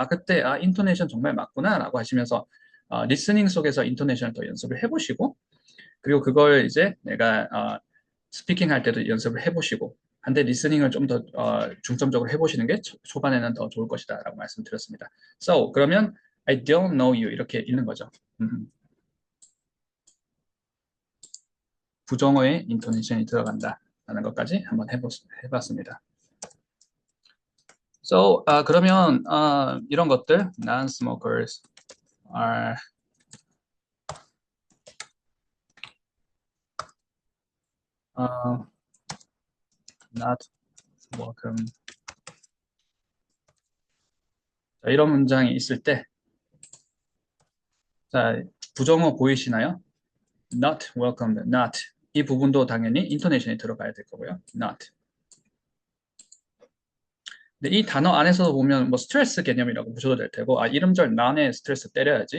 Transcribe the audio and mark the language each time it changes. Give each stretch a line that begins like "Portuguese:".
Korean: 그때, 인토네이션 정말 맞구나, 라고 하시면서, 리스닝 속에서 인토네이션을 더 연습을 해보시고, 그리고 그걸 이제 내가 스피킹 할 때도 연습을 해보시고, 한데 리스닝을 좀 더 중점적으로 해보시는 게 초반에는 더 좋을 것이다 라고 말씀드렸습니다.
English: So,
Korean: 그러면
English: I don't know you
Korean: 이렇게 읽는 거죠. 부정어에 인토네이션이 들어간다 라는 것까지 한번 해봤습니다.
English: So,
Korean: 그러면 이런 것들
English: non-smokers are not welcome.
Korean: 자, 이런 문장이 있을 때 자, 부정어 보이시나요?
English: Not welcomed, not.
Korean: 이 부분도 당연히 인토네이션이 들어가야 될 거고요.
English: Not.
Korean: 근데 이 단어 안에서 보면 뭐 스트레스 개념이라고 보셔도 될 테고, 이름절 none에 스트레스 때려야지.